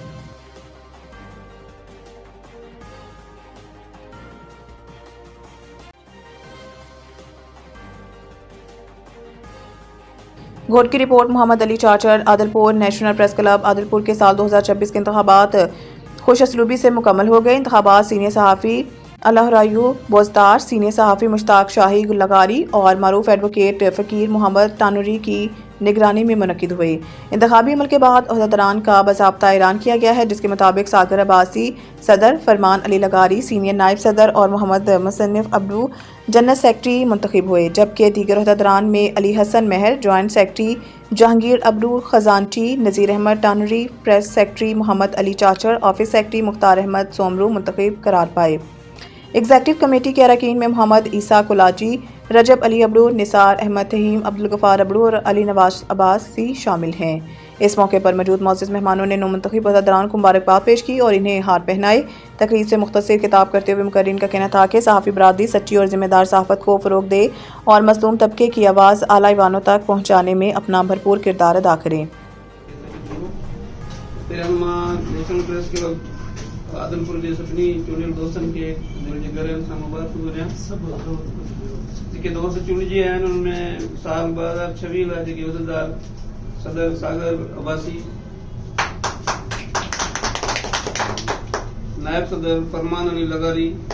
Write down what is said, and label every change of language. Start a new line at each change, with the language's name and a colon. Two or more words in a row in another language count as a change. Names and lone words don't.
Urdu: گھوٹ کی رپورٹ. محمد علی چاچڑ، عادل پور۔ نیشنل پریس کلب عادل پور کے سال 2026 کے انتخابات خوش اسلوبی سے مکمل ہو گئے. انتخابات سینیئر صحافی اللہ رائیو بوزدار، سینیئر صحافی مشتاق شاہی لغاری اور معروف ایڈووکیٹ فقیر محمد تانوری کی نگرانی میں منعقد ہوئی. انتخابی عمل کے بعد عہدیداران کا باضابطہ اعلان کیا گیا ہے، جس کے مطابق ساگر عباسی صدر، فرمان علی لغاری سینیئر نائب صدر اور محمد مصنف عبدو
English: general secretary
Urdu: منتخب ہوئے، جبکہ دیگر عہدیداران میں علی حسن مہر
English: joint secretary,
Urdu: جہانگیر عبدو خزانچی، نذیر احمد ٹانری
English: press secretary,
Urdu: محمد علی چاچڑ
English: office secretary,
Urdu: مختار احمد سومرو منتخب قرار پائے.
English: executive committee
Urdu: کے ارکان میں محمد عیسیٰ کلاچی، رجب علی عبدو، نثار احمد تہیم، عبد الغفار عبدو اور علی نواز عباسی شامل ہیں. اس موقع پر موجود معزز مہمانوں نے نومنتخب عہدیداران کو مبارکباد پیش کی اور انہیں ہار پہنائے. تقریر سے مختصر خطاب کرتے ہوئے مقررین کا کہنا تھا کہ صحافی برادری سچی اور ذمہ دار صحافت کو فروغ دے اور مظلوم طبقے کی آواز اعلیٰ ایوانوں تک پہنچانے میں اپنا بھرپور کردار ادا کریں.
Sindhi: आदमपुर जे सभिनी चूंडियल दोस्तनि खे मुंहिंजे घर सां मुबारक हुजनि। जेके दोस्त चूंडिजी आया आहिनि उनमें साल 2026 लाइ जेके उहिदेदार सदर सागर अब्बासी, नायब सदर फरमान अली लगारी,